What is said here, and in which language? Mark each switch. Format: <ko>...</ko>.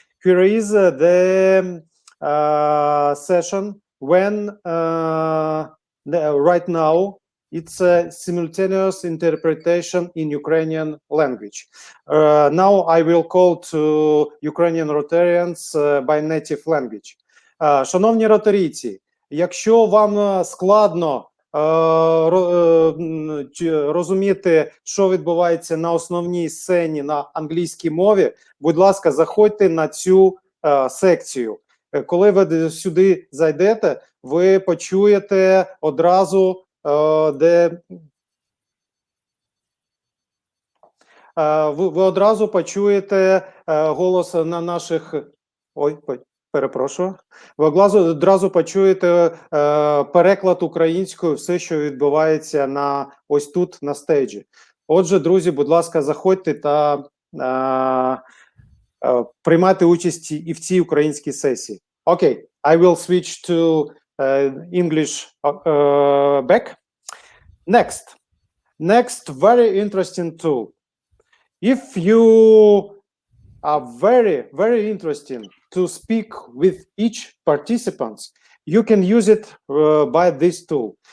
<en>Here is the session when right now it's a simultaneous interpretation in Ukrainian language. Now I will call to Ukrainian Rotarians by native language.</en> <uk>Шановні ротарійці, якщо вам складно розуміти, що відбувається на основній сцені на англійській мові, будь ласка, заходьте на цю секцію. Коли ви сюди зайдете, ви почуєте одразу, ви одразу почуєте голос на наших... Ой, перепрошую. Ви одразу почуєте переклад українською, все, що відбувається ось тут, на стейджі. Отже, друзі, будь ласка, заходьте та приймати участь і в цій українській сесії.</uk> <en>Окей, I will switch to English back. Next, very interesting tool. If you are very, very interesting to speak with each participant, you can use it by this tool.</en>